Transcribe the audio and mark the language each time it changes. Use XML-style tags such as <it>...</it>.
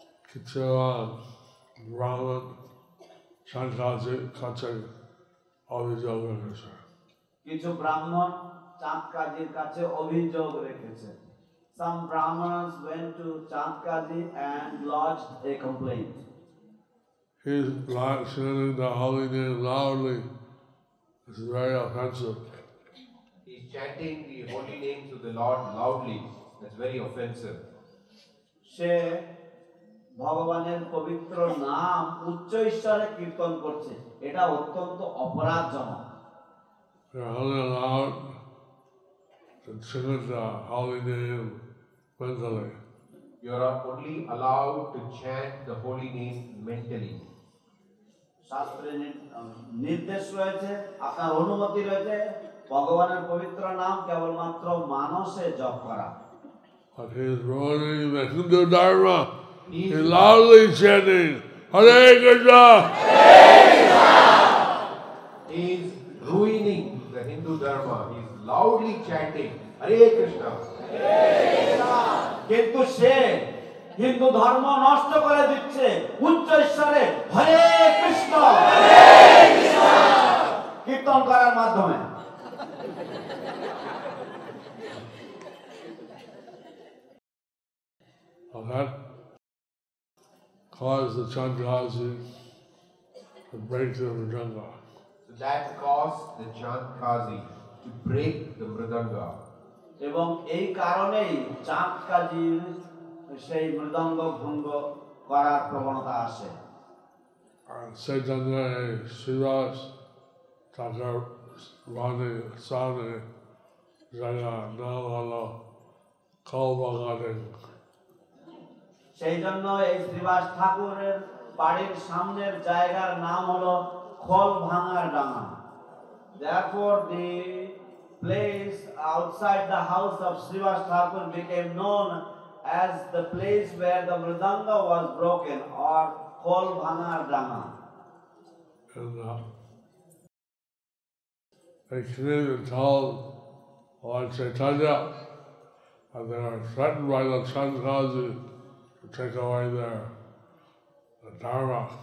<bn>কিছু ব্রাহ্মণ চাঁদকাজির কাছে অভিযোগ রেখেছে। কিছু ব্রাহ্মণ চাঁদকাজির কাছে অভিযোগ রেখেছে।</bn> <en>Some Brahmanas went to Chandkaji and lodged a complaint. He's chanting the holy name loudly. It's very offensive. He's chanting the holy names of the Lord loudly. That's very offensive.</en> <bn>সে ভগবানের পবিত্র নাম উচ্চ ঈশ্বরে কীর্তন করছে, এটা অত্যন্ত অপরাধজনক।</bn> <en>You're only allowed to chant the holy name mentally. You are only allowed to chant the holy name mentally.</en> <bn>শাস্ত্রে নির্দেশ রয়েছে, আপনার অনুমতি রয়েছে ভগবানের পবিত্র নাম কেবলমাত্র মানসে জপ করা।</bn> <en>But he's ruining the Hindu Dharma. He's loudly chanting Hare Krishna. He is ruining the Hindu Dharma. He is loudly chanting Hare Krishna.</en> <bn>কিন্তু সে হিন্দু ধর্ম নষ্ট করে দিচ্ছে উচ্চ ঈশ্বরে হরে কৃষ্ণ কীর্তন করার মাধ্যমে।</bn> <en>And that caused the Chandkazi to break the Mridanga. So that caused the Chandkazi to break the Mridanga.</en> <bn>এবং এই কারণেই চাঁদ কাজীর সেই মৃদঙ্গ ভঙ্গ করার প্রবণতা আসে। And Chaitanya Srivas Thakur Rani Sani Jaya Nalala Kalbagaring. সেই জন্য এই শ্রীবাস ঠাকুরের বাড়ির সামনের জায়গার নাম হলো খোল ভাঙার ডাঙা।</bn> <en>Therefore the place outside the house of Srivas Thakur became known as the place where the mridanga was broken, or khol bhangar danga. And they came and told Lord Chaitanya, and they were threatened by the Chandkazi to take away the Dharma.</en>